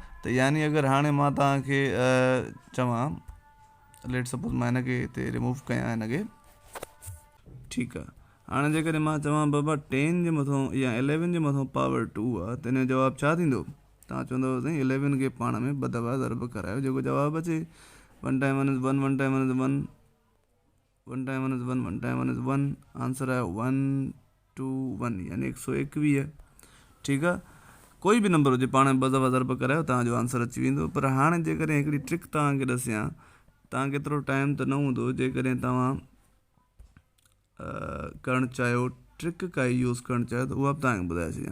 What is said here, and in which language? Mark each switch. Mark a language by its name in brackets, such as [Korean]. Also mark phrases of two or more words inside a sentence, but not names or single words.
[Sindhi] त यानी अगरि हाणे मां तव्हांखे चवां, [English] let suppose [Sindhi] मां हिनखे हिते रिमूव कयां हिनखे। ठीकु आहे। हाणे जेकॾहिं मां चवां बाबा 10 जे मथां या 11 जे मथां पावर 2 आहे त हिन जो जवाबु छा थींदो? तव्हां चवंदव साईं 11 खे पाण में 2 दफ़ा ज़रब करायो, जेको जवाबु अचे। [English] 1 time 1 is 1, 1 time 1 is 1, 1 time 1 is 1, 1 time 1 is 1, [Sindhi] आंसर आहे 1 2 1, यानी 121। ठीकु आहे। कोई बि नंबर हुजे पाण में 2 दफ़ा ज़रब करायो, तव्हांजो आंसर अची वेंदो। पर हाणे जेकॾहिं हिकिड़ी ट्रिक तव्हांखे ॾसियां, तव्हांखे एतिरो टाइम त न हूंदो, जेकॾहिं तव्हां करणु चाहियो, ट्रिक काई यूज़ करणु चाहियो त उहा बि तव्हांखे ॿुधाए छॾियां।